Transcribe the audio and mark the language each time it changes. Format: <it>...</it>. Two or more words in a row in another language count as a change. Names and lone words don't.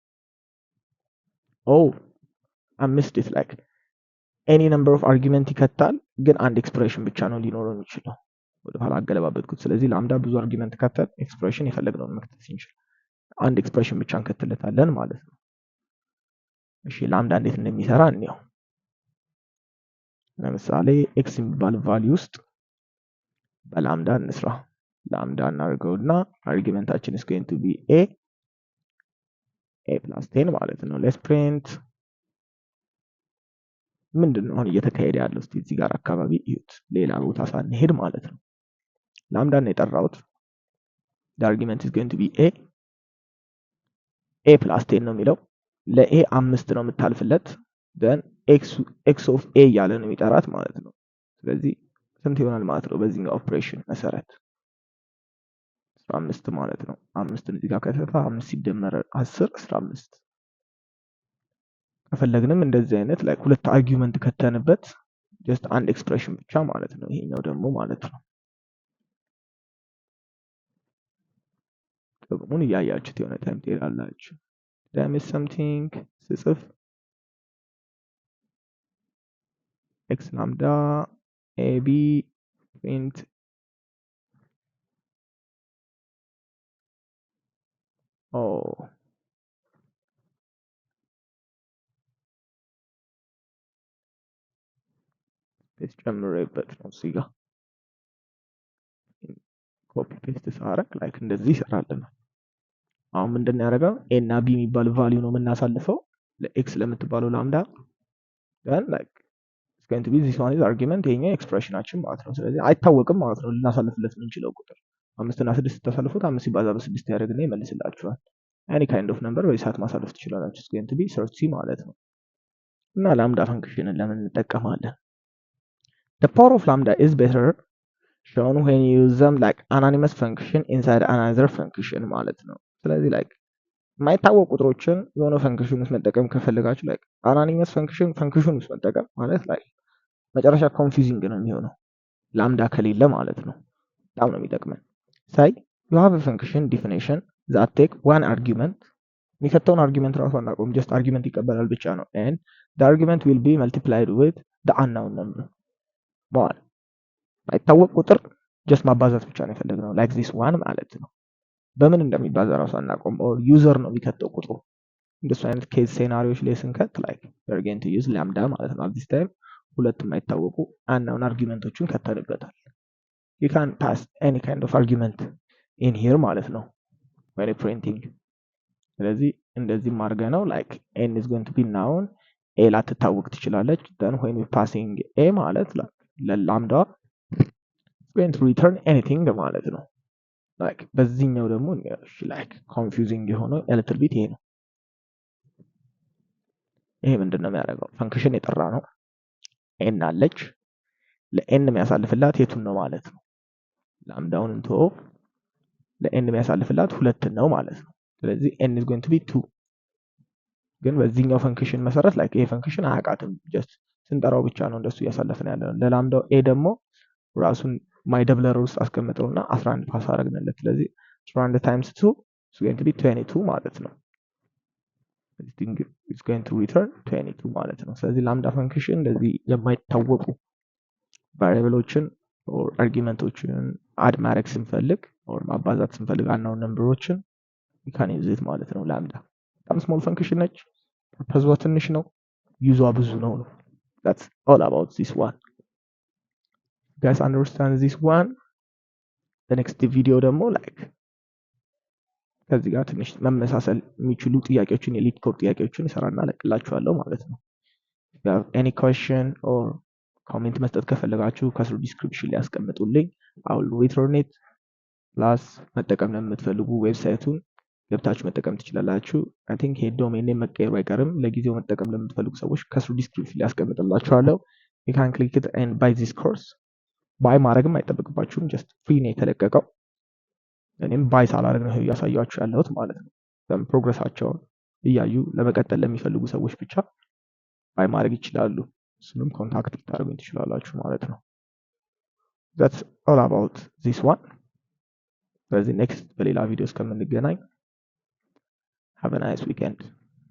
<en>oh I missed it like any number of argument</en> <am>ይከታል ግን አንድ ኤክስፕሬሽን ብቻ ነው ሊኖረው የሚችለው ወደ ኋላ አገለባበጥኩት ስለዚህ ላምዳ ብዙ አርጊመንት ከተል ኤክስፕሬሽን የፈለግነውን መክተት እንችላለን አንድ ኤክስፕሬሽን ብቻ እንከትለታለን ማለት ነው እሺ ላምዳ እንዴት እንደሚሰራ እንየው ለምሳሌ x የሚባል ቫልዩ ውስጥ በላምዳ እንስራ ላምዳ እናርገውና አርጊመንታችን</am> <en>is going to be a plus 10</en> <am>ማለት ነው</am> <en>let's print</en> <am>ምንድነው አሁን እየተካሄደ ያለው? እስቲ እዚህ ጋር አካባቢ እዩት፣ ሌላ ቦታ ሳንሄድ ማለት ነው። ላምዳን የጠራሁት</am> <en>the argument is going to be a plus 10</en> <am>ነው የሚለው ለኤ 5 ነው የምታልፍለት</am> <en>then x of a</en> <am>እያለ ነው የሚጠራት ማለት ነው። ስለዚህ ስንት ይሆናል ማለት ነው? በዚህኛው ኦፕሬሽን መሰረት 15 ማለት ነው። 5ን እዚህ ጋር ከተፋ 5 ሲደመር 10 15። ከፈለግንም እንደዚህ አይነት ላይ ሁለት አርጊውመንት ከተንበት ጀስት አንድ ኤክስፕሬሽን ብቻ ማለት ነው። ይሄኛው ደግሞ ማለት ነው ጥቅሙን እያያችሁት የሆነ ታይም ትሄዳላችሁ።</am> <en>damn is something</en> <am>ስጽፍ</am> <en>x lambda ab print</en> <am>ፔስት ጨምሬበት ነው እዚህ ጋር</am> <en>copy paste</en> <am>ሳረግ ላይክ እንደዚህ ይሰራልናል። አሁን ምንድነው ያደረገው? ኤ እና ቢ የሚባል ቫልዩ ነው የምናሳልፈው ለኤክስ ለምትባለው ላምዳ</am> <en>then like it's going to be this one is argument</en> <am>ይሄኛው ኤክስፕሬሽናችን ማለት ነው። ስለዚህ አይታወቅም ማለት ነው ልናሳልፍለት የምንችለው ቁጥር 5 እና 6 ተሳልፉት 5 ሲባዛ በ6 ያደርግና ይመልስላችኋል።</am> <en>any kind of number</en> <am>ወይ ሰዓት ማሳለፍ ትችላላችሁ።</am> <en>it's going to be 30</en> <am>ማለት ነው። እና ላምዳ ፈንክሽንን ለምን እንጠቀማለን?</am> <en>the power of lambda is better shown when you use them like anonymous function inside another function</en> <am>ማለት ነው። ስለዚህ like የማይታወቁ ቁጥሮችን የሆነ ፈንክሽን ውስጥ መጠቀም ከፈለጋችሁ</am> <en>like anonymous</en> <am>ፈንክሽን ውስጥ መጠቀም ማለት like መጨረሻ ኮንፊውዚንግ ነው የሚሆነው ላምዳ ከሌለ ማለት ነው። በጣም ነው የሚጠቅመን።</am> <en>say you have a function definition that take one argument</en> <am>የሚከተውን አርጊመንት ራሱ አናውቀውም</am> <en>just argument</en> <am>ይቀበላል ብቻ ነው</am> <en>and the argument will be multiplied with the unknown number</en> <am>ማለት አይታወቅ ቁጥር just ማባዛት ብቻ ነው የፈለግነው</am> <en>like this one</en> <am>ማለት ነው። በምን እንደሚባዛ ራሱ አናውቀውም or ዩዘር ነው የሚከተው ቁጥሩ። እንደሱ አይነት</am> <en>case scenarios</en> <am>ላይ ስንከት</am> <en>like we are going to use lambda</en> <am>ማለት ነው።</am> <en>at this time</en> <am>ሁለት የማይታወቁ unknown አርጊመንቶችን ከተንበታል።</am> <en>you can pass any kind of argument in here</en> <am>ማለት ነው</am> <en>when printing።</en> <am>ስለዚህ እንደዚህ ማርገ ነው</am> <en>like n is going to be known a</en> <am>ላትታወቅ ትችላለች</am> <en>then when we passing a</en> <am>ማለት ለላምዳ</am> <en>going to return anything</en> <am>ማለት ነው። like በዚህኛው ደግሞ like confusing የሆነው</am> <en>a little bit</en> <am>ይሄ ነው። ይሄ ምንድነው የሚያደርገው? ፈንክሽን የጠራ ነው n አለች ለn የሚያሳልፍላት የቱን ነው ማለት ነው? ላምዳውን እንቶ ለn የሚያሳልፍላት ሁለት ነው ማለት ነው። ስለዚህ</am> <en>n is going to be 2</en> <am>ግን በዚህኛው ፈንክሽን መሰረት like ይሄ ፈንክሽን አያውቃትም just ስንጠራው ብቻ ነው እንደሱ እያሳለፈን ያለነው። ለላምዳው a ደግሞ ራሱን</am> <en>my doubler</en> <am>ውስጥ አስቀምጠውና 11 ፓስ አደረግንለት። ስለዚህ</am> <en>11 times 2 is going to be 22</en> <am>ማለት ነው።</am> <en>it's going to return 22</en> <am>ማለት ነው። ስለዚህ ላምዳ ፈንክሽን እንደዚህ የማይታወቁ ቫሪያብሎችን or አርጊመንቶችን አድ ማድረግ ስንፈልግ or ማባዛት ስንፈልግ</am> <en>unknown numbers we can use it</en> <am>ማለት ነው። ላምዳ በጣም</am> <en>small function</en> <am>ነች። ፐርፐዟ ትንሽ ነው፣ ዩዟ ብዙ ነው።</am> <en>that's all about this one. guys understand this one? the next video</en> <am>ደግሞ like ከዚህ ጋር ትንሽ መመሳሰል የሚችሉ ጥያቄዎችን የሊድ ኮድ ጥያቄዎችን ይሰራና ለቅላችኋለሁ ማለት ነው።</am> <en>if you have any question or comment</en> <am>መስጠት ከፈለጋችሁ ከስሩ ዲስክሪፕሽን ላይ ያስቀምጡልኝ</am> <en>I will return it plus</en> <am>መጠቀም ለምትፈልጉ ዌብሳይቱን ገብታችሁ መጠቀም ትችላላችሁ።</am> <en>I think</en> <am>ይሄ</am> <en>domain name</en> <am>መቀየሩ አይቀርም። ለጊዜው መጠቀም ለምትፈልጉ ሰዎች ከስሩ ዲስክሪፕሽን ላይ ያስቀምጥላችኋለሁ።</am> <en>you can click it and buy this course</en> <am>ባይ ማድረግም አይጠበቅባችሁም just ፍሪ ነው የተለቀቀው። እኔም ባይ ሳላደርግ ነው እያሳያችሁ ያለሁት ማለት ነው። ፕሮግረሳቸውን እያዩ ለመቀጠል ለሚፈልጉ ሰዎች ብቻ ባይ ማድረግ ይችላሉ። እሱንም ኮንታክት ልታደርጉኝ ትችላላችሁ ማለት ነው።</am> <en>that's all about this one።</en> <am>ስለዚህ ኔክስት በሌላ ቪዲዮ እስከምንገናኝ</am> <en>have a nice weekend።</en>